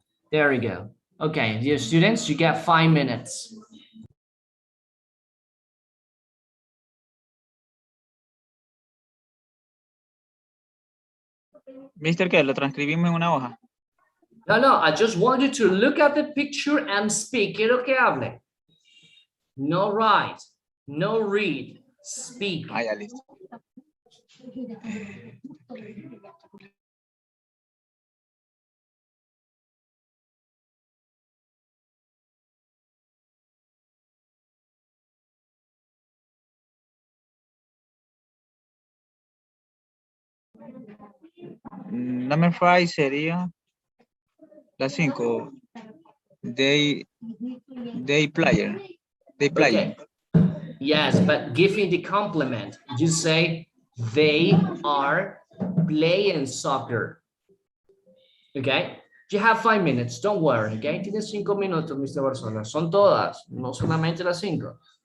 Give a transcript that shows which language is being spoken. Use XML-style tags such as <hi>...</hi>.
<en>There we go. Okay, dear students, you get 5 minutes.</en> <es>Mister, ¿qué? ¿Lo transcribimos en una hoja?</es> <en>No, I just want you to look at the picture and speak.</en> <es>Quiero que hable.</es> <en>No write, no read, speak.</en> <es>Ah, ya, listo. Number 5 sería la 5.</es> <en>They player. They playing. Okay. Yes, but give me the complement. You say they are playing soccer. Okay. You have 5 minutes. Don't worry. Okay.</en> <es>Tienes 5 minutos, Mr. Barcelona. Son todas, no solamente las 5.</es>